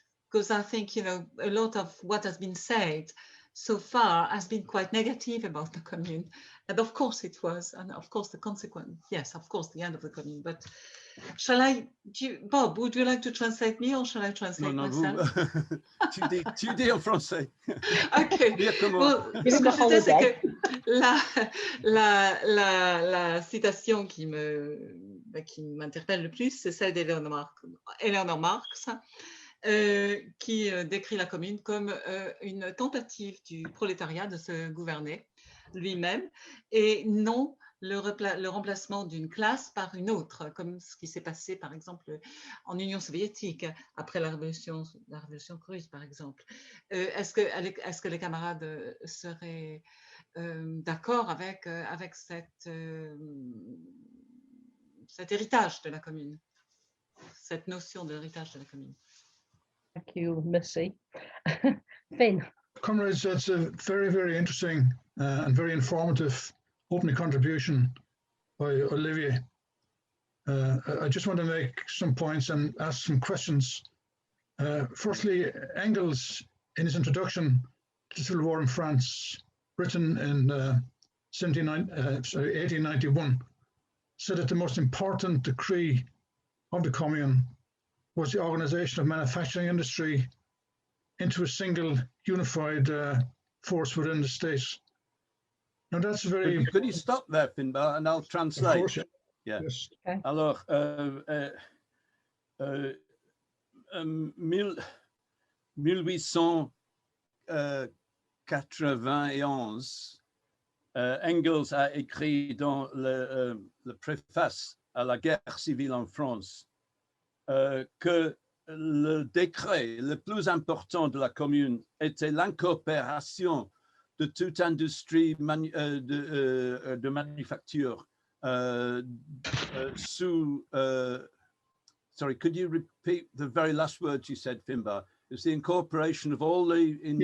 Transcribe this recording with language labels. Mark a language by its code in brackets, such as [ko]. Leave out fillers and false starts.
[en] Because I think, a lot of what has been said so far has been quite negative about the Commune. And of course it was, and of course the consequence, yes, of course, the end of the Commune. But Bob, would you like to translate me or shall I translate myself? [fr] Tu dis en français. Ok. Bon, ce que je disais, c'est que la citation qui m'interpelle le plus, c'est celle d'Eleanor Marx, qui décrit la Commune comme une tentative du prolétariat de se gouverner lui-même et non le remplacement d'une classe par une autre, comme ce qui s'est passé par exemple en Union soviétique après la révolution russe par exemple. Est-ce que les camarades seraient d'accord avec cet héritage de la Commune, cette notion de l'héritage de la Commune? [en] Thank you, Missy. Finn. Comrades, that's a very, very interesting and very informative opening contribution by Olivier. I just want to make some points and ask some questions. Firstly, Engels, in his introduction the Civil War in France, written in 1891, said that the most important decree of the Commune was the organization of manufacturing industry into a single unified force within the state. Now that's very... Could you stop there, Finbar, and I'll translate? Of course, yeah. Yes. Okay. [fr] Alors, 1891, Engels a écrit dans le préface à la guerre civile en France que le décret le plus important de la Commune était l'incorporation de toute industrie de manufacture sous... [en] sorry, could you repeat the very last words you said, Finbar? It's the incorporation of all the